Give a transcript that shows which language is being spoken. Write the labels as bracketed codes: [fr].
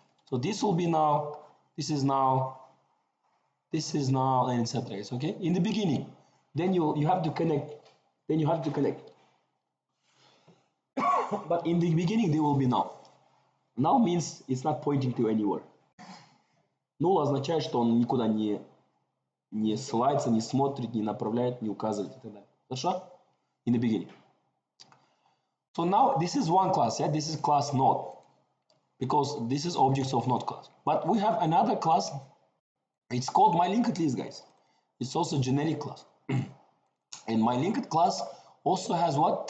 [en] So this will be now, this is now, and etc. Okay, in the beginning, then you have to connect. Then you have to connect. But in the beginning, they will be null. Null means it's not pointing to anywhere. [ru] Null означает, что он никуда не ссылается, не смотрит, не направляет, не указывает и так далее. Хорошо? [en] In the beginning. So now this is one class, this is class node, because this is objects of node class. But we have another class. It's called my linked list, guys. It's also generic class. And my linked class also has what?